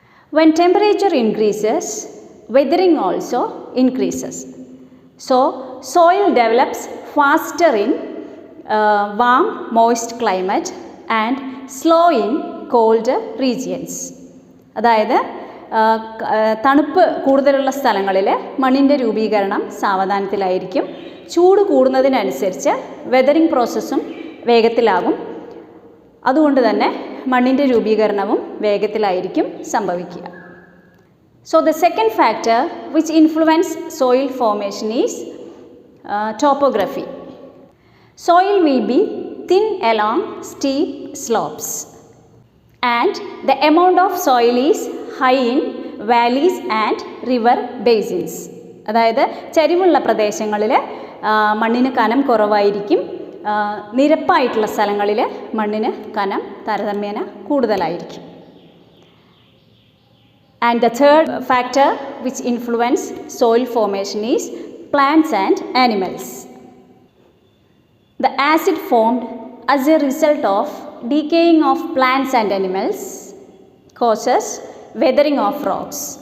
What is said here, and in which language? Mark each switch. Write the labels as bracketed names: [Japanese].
[English] When temperature increases, weathering also increases. So, soil develops faster in warm, moist climate and slow in cold regions. [Malayalam] അതായത് തണുപ്പ് കൂടുതലുള്ള സ്ഥലങ്ങളിൽ മണ്ണിൻ്റെ രൂപീകരണം സാവധാനത്തിലായിരിക്കും. ചൂട് കൂടുന്നതിനനുസരിച്ച് വെതറിംഗ് പ്രോസസ്സും വേഗത്തിലാകും. അതുകൊണ്ട് തന്നെ മണ്ണിൻ്റെ രൂപീകരണവും വേഗത്തിലായിരിക്കും സംഭവിക്കുക. [English] So the second factor which influence soil formation is topography. Soil will be thin along steep slopes and the amount of soil is high in valleys and river basins. [Malayalam] അതായത് ചരിവുള്ള പ്രദേശങ്ങളിൽ മണ്ണിന് കനം കുറവായിരിക്കും. നിരപ്പായിട്ടുള്ള സ്ഥലങ്ങളിൽ മണ്ണിന് കനം താരതമ്യേന കൂടുതലായിരിക്കും. [English] And the third factor which influence soil formation is plants and animals. The acid formed as a result of decaying of plants and animals causes weathering of rocks.